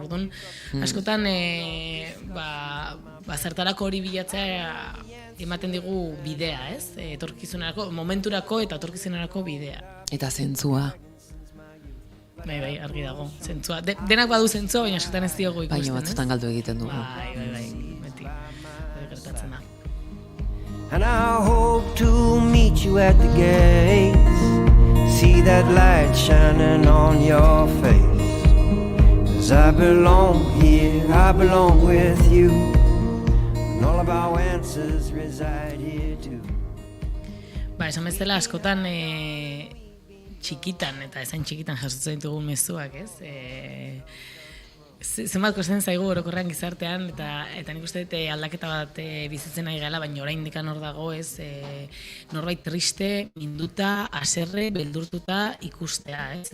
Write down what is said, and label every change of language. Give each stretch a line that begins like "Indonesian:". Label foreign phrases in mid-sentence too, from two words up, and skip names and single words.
Basque: Orduan, askotan zertarako hori bilatzea ematen digu bidea, ez? Etorkizunerako, momenturako eta etorkizunerako bidea. Eta zentzua. Bai, argi dago, zentzua. Denak badu zentzua, baina askotan ez diogu ikusten, baina batzutan galdu egiten dugu. Bai, beti gertatzen da.
English: And I hope to meet you at the gates, see that light shining on your face. I belong here, I belong with you, and all of our answers reside here too.
Basque: Esan bezala askotan txikitan, eta ezain txikitan jasotzen ditugun mezuak, ez? Zenbat kosten zaigu orokorrean gizartean, eta nik uste dut aldaketa bat bizitzen ari gala, baina orain dikan hor dago, ez? Norbait triste, minduta, haserre, beldurtuta ikustea, ez?